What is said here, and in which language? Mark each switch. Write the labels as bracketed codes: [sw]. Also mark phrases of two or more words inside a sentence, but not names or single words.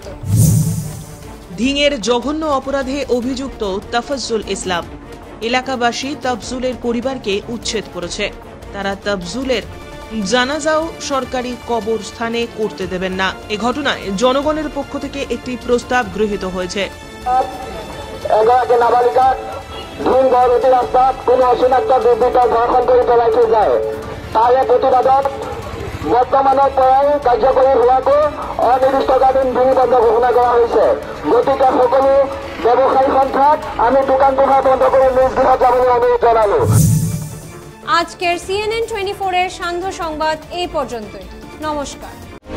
[bn] ধিংয়ের জঘন্য অপরাধে অভিযুক্ত তফজ্জুল ইসলাম। এলাকাবাসী তফজুলের পরিবারকে উচ্ছেদ করেছে। তারা তফজুলের জানাজাও সরকারি কবরস্থানে করতে দেবেন না। এ ঘটনায় জনগণের পক্ষ থেকে একটি প্রস্তাব গৃহীত হয়েছে। [as] বর্তমানৰ পৰাই কাৰ্যকৰী হোৱাটো অনিৰ্দিষ্টকালীন দিন বন্ধ ঘোষণা কৰা হৈছে। গতিকে সকলো ব্যৱসায়ী সন্থাক আমি দোকান পোহাৰ বন্ধ কৰি নিজ গৃহত যাবলৈ অনুৰোধ জনালো। [bn] আজকের CNN 24 এর সান্ধ্য সংবাদ এই পর্যন্তই। নমস্কার।